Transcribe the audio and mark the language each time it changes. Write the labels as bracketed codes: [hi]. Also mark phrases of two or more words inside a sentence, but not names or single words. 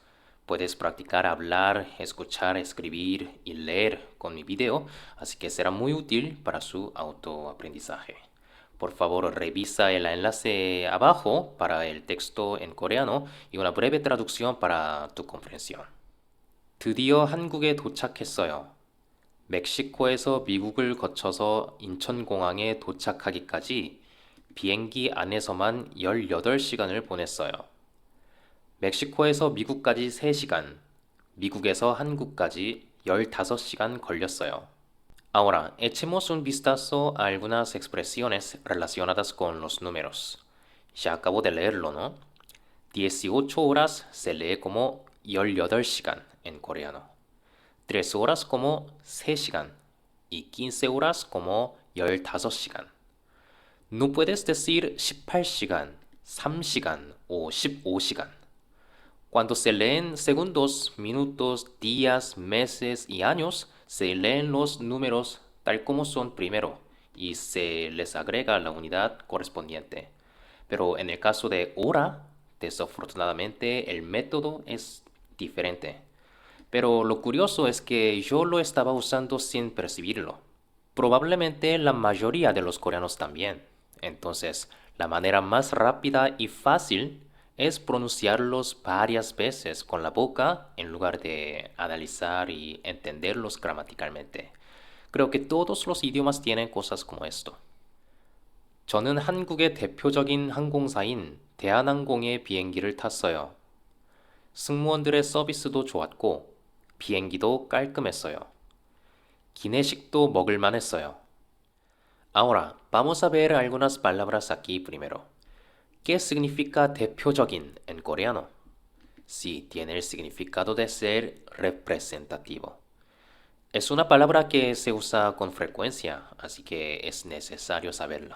[es] Puedes practicar hablar, escuchar, escribir y leer con mi video, así que será muy útil para su autoaprendizaje. Por favor, revisa el enlace abajo para el texto en coreano y una breve traducción para tu comprensión. [ko] 드디어 한국에 도착했어요. 멕시코에서 미국을 거쳐서 인천공항에 도착하기까지 비행기 안에서만 18시간을 보냈어요. 멕시코에서 미국까지 3시간, 미국에서 한국까지 15시간 걸렸어요. [es] Ahora, echemos un vistazo a algunas expresiones relacionadas con los números. Ya acabo de leerlo, ¿no? 18 horas se lee como 18시간 en coreano. 3 horas como 3시간 y 15 horas como 15시간. No puedes decir 18시간, 3시간 o 15시간. Cuando se leen segundos, minutos, días, meses y años, se leen los números tal como son primero y se les agrega la unidad correspondiente. Pero en el caso de hora, desafortunadamente el método es diferente. Pero lo curioso es que yo lo estaba usando sin percibirlo. Probablemente la mayoría de los coreanos también. Entonces, la manera más rápida y fácil es pronunciarlos varias veces con la boca en lugar de analizar y entenderlos gramaticalmente. Creo que todos los idiomas tienen cosas como esto. [ko] 저는 한국의 대표적인 항공사인 대한항공의 비행기를 탔어요. 승무원들의 서비스도 좋았고 비행기도 깔끔했어요. 기내식도 먹을만 했어요. [es] Ahora, vamos a ver algunas palabras aquí primero. ¿Qué significa 대표적인 en coreano? Sí, tiene el significado de ser representativo. Es una palabra que se usa con frecuencia, así que es necesario saberla.